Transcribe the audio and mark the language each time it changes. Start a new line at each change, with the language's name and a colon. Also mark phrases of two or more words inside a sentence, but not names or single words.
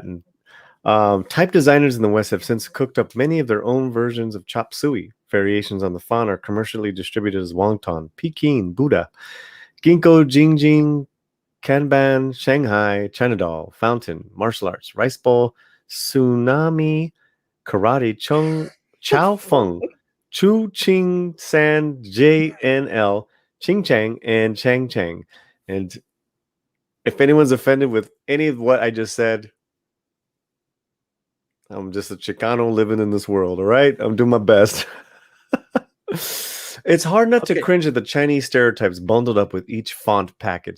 English: And type designers in the West have since cooked up many of their own versions of chop suey. Variations on the font are commercially distributed as Wonton, Peking, Buddha, Ginkgo, Jingjing, Kanban, Shanghai, China Doll, Fountain, Martial Arts, Rice Bowl, Tsunami, Karate, Chung, Chow Feng, Chu Ching San, JNL, Ching Chang, and Chang Chang. And if anyone's offended with any of what I just said, I'm just a Chicano living in this world, all right? I'm doing my best. It's hard not to cringe at the Chinese stereotypes bundled up with each font package.